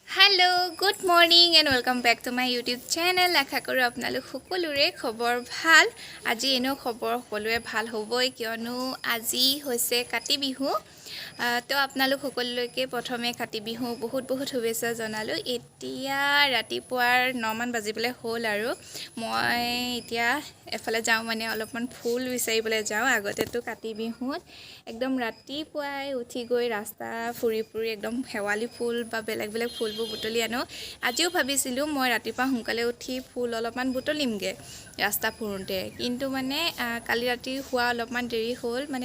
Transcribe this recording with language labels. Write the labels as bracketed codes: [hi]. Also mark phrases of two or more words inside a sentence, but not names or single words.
[en] hello good morning and welcome back to my YouTube channel [as] আশা কৰোঁ আপোনালোক সকলোৰে খবৰ ভাল আজ এনো খবৰ সকলোৰে ভাল হবই কিয়নো আজি হৈছে কাতি বিহু তো আপোনালোক সকলোকে প্ৰথমে কাতি বিহু বহুত বহুত শুভেচ্ছা জনালো এতিয়া ৰাতিপুৱাৰ 9 মান বাজিবলৈ হ'ল আৰু মই এতিয়া এফালে যাও মানে অলপমান ফুল বিচাৰিবলে যাও আগতে তো কাতি বিহুত একদম ৰাতিপুৱাই উঠি গৈ ৰাস্তা ফুৰি ফুৰি একদম হেৱালি ফুল বা বেলেগ বেলেগ ফুলবোৰ বুটলি আনো আজিও ভাবিছিলো মই ৰাতিপুৱা সোনকালে উঠি ফুল অলপমান বুটলিমগে ৰাস্তা ফুৰুতে কিন্তু মানে কালি ৰাতি হোৱা অলপমান দেৰি হ'ল মানে